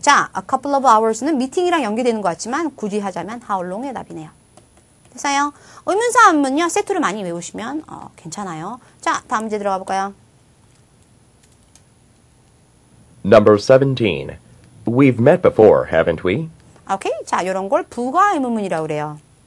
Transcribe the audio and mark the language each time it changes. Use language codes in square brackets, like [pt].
[ko] 자, [en] a couple of hours [ko] 는 미팅이랑 연계되는 것 같지만 굳이 하자면 how long의 답이네요. 됐어요? 의문사 한문요 세트로 많이 외우시면 괜찮아요. 자, 다음 문제 들어가 볼까요? [en] Number 17. We've met before, haven't we? [ko] 오케이. 자, 이런 걸 부가 의문문이라고 그래요.